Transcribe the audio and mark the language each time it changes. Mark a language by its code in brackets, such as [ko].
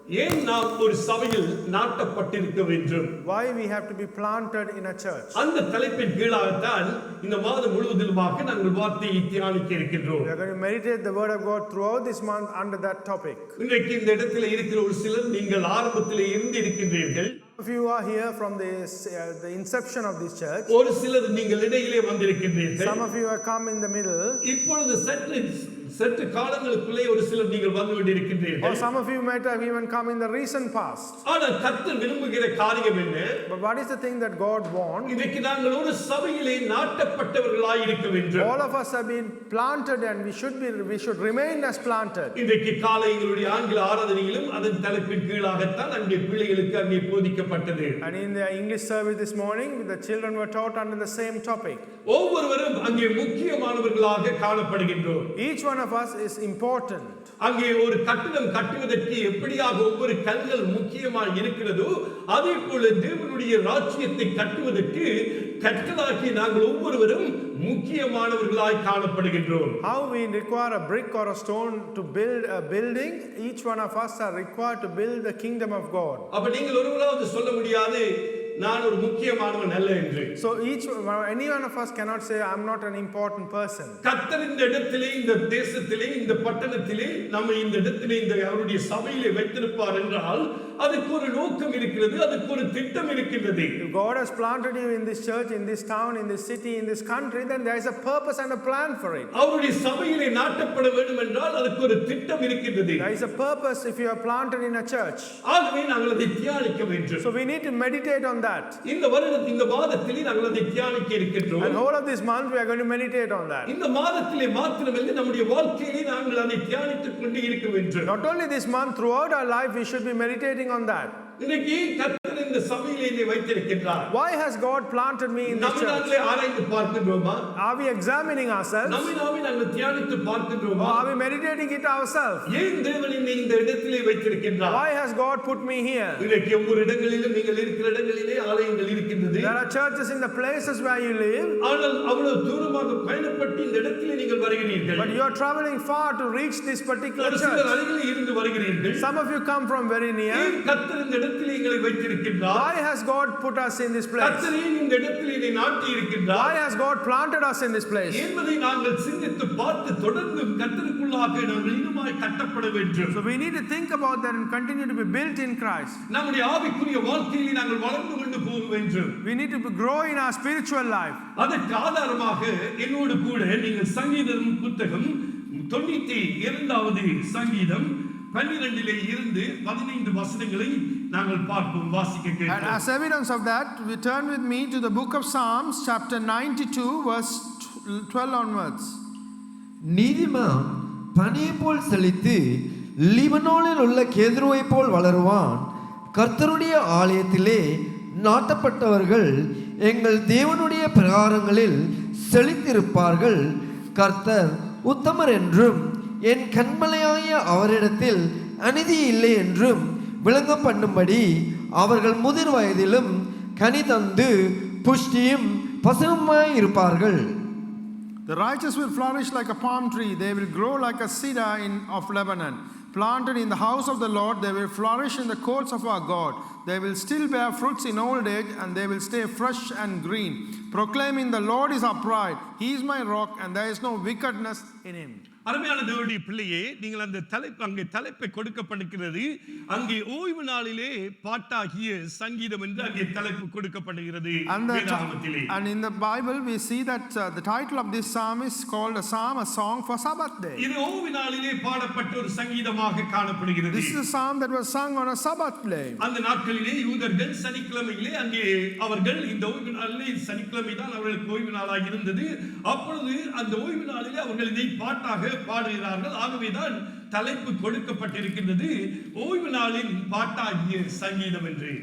[ta] ஏன் நாம் ஒரு சபையில் நாட்டப்பட்டிருக்க வேண்டும்? [en] Why we have to be planted in a church? [ta] அந்த தலைப்பின் கீழாகத்தான் இந்த மாதம் முழுவதிலுமாக நாங்கள் வார்த்தையை தியானிக்க இருக்கின்றோம். [en] We are going to meditate the word of God throughout this month under that topic. [ta] இன்றைக்கு இந்த இடத்தில் இருக்கிற ஒரு சிலர் நீங்கள் ஆரம்பத்திலே இருந்து இருக்கின்றீர்கள். [en] If you are here from the inception of this church, [ta] ஒரு சிலர் நீங்கள் இடையிலே வந்திருக்கின்றீர்கள். [en] some of you have come in the middle. [ta] இப்பொழுது சற்று சற்று காலங்களுக்குள்ளே ஒரு சிலர் நீங்கள் வந்து [en] Or [ta] கொண்டிருக்கின்றீர்கள். [en] some of you might have even come in the recent past. [ta] ஆனால் கர்த்தர் விரும்புகிற காரியம் என்ன? [en] But what is the thing that God wants? [ta] இன்றைக்கு நாங்கள் ஒரு சபையிலே நாட்டப்பட்டவர்களாய் இருக்க வேண்டும். [en] All of us have been planted and we should remain as planted. [ta] இன்றைக்கு காலை எங்களுடைய ஆங்கில ஆராதனையிலும் அதன் தலைப்பின் கீழாகத்தான் அங்கே பிள்ளைகளுக்கு அங்கே போதிக்கப்பட்டது. [en] And in the English service this morning, the children were taught under the same topic. [ta] ஒவ்வொருவரும் அங்கே முக்கியமானவர்களாக காணப்படுகின்றோம். [en] Each one of us is important. [ta] அங்கே ஒரு கட்டிடம் கட்டுவதற்கு எப்படியாக ஒவ்வொரு கல்கள் முக்கியமாக இருக்கிறதோ அதே போல தேவனுடைய ராஜ்யத்தை கட்டுவதற்கு கற்களாகி நாங்கள் ஒவ்வொருவரும் முக்கியமானவர்களாய் காணப்படுகின்றோம். [en] How we require a brick or a stone to build a building, each one of us are required to build the kingdom of God. [ta] அப்ப நீங்கள் ஒருவராவது சொல்ல முடியாது நான் ஒரு முக்கியமானவன் அல்ல என்று. [en] So any one of us cannot say I'm not an important person. [ta] கர்த்தர் இந்த இடத்திலே இந்த தேசத்திலே இந்த பட்டணத்திலே நம்ம இந்த இடத்திலே இந்த அவருடைய சபையிலே வைத்திருப்பார் என்றால் அதுக்கு ஒரு நோக்கம் இருக்கிறது, அதுக்கு ஒரு திட்டம் இருக்கிறது. [en] If God has planted you in this church, in this town, in this city, in this country, then there is a purpose and a plan for it. [ta] அவருடைய சபையிலே நாட்டப்பட வேண்டும் என்றால் அதுக்கு ஒரு திட்டம் இருக்கிறது. [en] There is a purpose if you are planted in a church. [ta] ஆகவே நாங்கள் அதை தியானிக்க வேண்டும். [en] So we need to meditate on that. [ta] இந்த வருடத்தில் இந்த மாதத்திலே நாங்கள் அதை தியானிக்க இருக்கின்றோம். [en] And whole of this month we are going to meditate on that. [ta] இந்த மாதத்திலே மாத்திரமல்ல நம்முடைய வாழ்க்கையிலே நாங்கள் அதை தியானித்துக் கொண்டு இருக்க வேண்டும். [en] Not only this month, throughout our life we should be meditating on that. [ta] இன்னைக்கு கர்த்தர் இந்த சபையிலே என்னை வைத்திருக்கிறார். [en] Why has God planted me in this church? [ta] நம்மை ஆராய்ந்து பார்க்கின்றோமா? [en] Are we examining ourselves? [ta] நம்மை நாங்கள் தியானித்து பார்க்கின்றோமா? [en] Or are we meditating it ourselves? [ta] ஏன் தேவன் என்னை இந்த இடத்திலே வைத்திருக்கிறார்? [en] Why has God put me here? [ta] இன்னைக்கு ஒவ்வொரு இடங்களிலும் நீங்கள் இருக்கிற இடங்களிலே ஆலயங்கள் இருக்கின்றது. [en] There are churches in the places where you live. [ta] ஆனால் அவ்வளவு தூரமாக பயணப்பட்டு இந்த இடத்திலே நீங்கள் வருகிறீர்கள். [en] But you are traveling far to reach this particular [ta] ஒரு சிலர் [en] church. [ta] அருகிலே இருந்து வருகிறீர்கள். [en] Some of you come from very near. [ta] ஏன் கர்த்தர் இந்த இடத்திலே எங்களை வைத்திருக்கிறார்? [en] Why has God put us in this place? [ta] கர்த்தர் ஏன் இந்த இடத்திலே என்னை நாட்டி இருக்கிறார்? [en] Why has God planted us in this place? [ta] என்பதை நாங்கள் சிந்தித்து பார்த்து தொடர்ந்து கர்த்தருக்குள்ளாக நாங்கள் இன்னுமாய் கட்டப்பட வேண்டும். [en] So we need to think about that and continue to be built in Christ. [ta] நம்முடைய ஆவிக்குரிய வாழ்க்கையிலே நாங்கள் வளர்ந்து கொண்டு போக வேண்டும். [en] We need to grow in our spiritual life. [ta] அதற்கு ஆதாரமாக என்னோடு கூட நீங்கள் சங்கீதம் புத்தகம் 92வது சங்கீதம் 12 இருந்து 15 வசனங்களை நாங்கள் பார்ப்போம், வாசிக்க [en] And [ta] கேட்போம். [en] as evidence of that, we turn with me to the book of Psalms, chapter 92, verse 12 onwards. [ta] நீதிமான் பனியைப் போல் செழித்து லீபனோனில் உள்ள கேதுருவைப் போல் வளருவான். கர்த்தருடைய ஆலயத்திலே நாட்டப்பட்டவர்கள் எங்கள் தேவனுடைய பிரகாரங்களில் செழித்திருப்பார்கள். கர்த்தர் உத்தமர் என்றும் என் கண்மலையாகிய அவரிடத்தில் அநீதி இல்லை என்றும் விளங்க பண்ணும்படி அவர்கள் முதிர் வயதிலும் கனி தந்து புஷ்டியும் பசுமாய் இருப்பார்கள். [en] The righteous will flourish like a palm tree. They will grow like a cedar of Lebanon. Planted in the house of the Lord, they will flourish in the courts of our God. They will still bear fruits in old age, and they will stay fresh and green, proclaiming the Lord is upright. He is my rock, and there is no wickedness in him. [ta] அருமையான தேவனுடைய பிள்ளையே, நீங்கள் அந்த அங்கே தலைப்பை கொடுக்கப்படுகிறது. அங்கே ஓய்வு நாளிலே பாட்டாகிய சங்கீதம் என்று அங்கே தலைப்பு கொடுக்கப்படுகிறது. [en] And in the Bible we see that the title of this psalm is called a psalm, a song for Sabbath day. [ta] இது ஓய்வு நாளிலே பாடப்பட்ட ஒரு சங்கீதமாக காணப்படுகிறது. [en] This is a psalm that was sung on a Sabbath day. [ta] அந்த நாட்களிலே யூதர்கள் சனிக்கிழமையிலே அங்கே அவர்கள் இந்த ஓய்வு நாளிலே சனிக்கிழமை தான் அவர்களுக்கு ஓய்வு நாளாக இருந்தது. அப்பொழுது அந்த ஓய்வு நாளிலே அவர்கள் இதை பாட்டாக பாடுகிறார்கள். ஆகவேதான் தலைப்பு கொடுக்கப்பட்டிருக்கின்றது ஓய்வு நாளின் பாட்டாகிய சங்கீதம் என்று.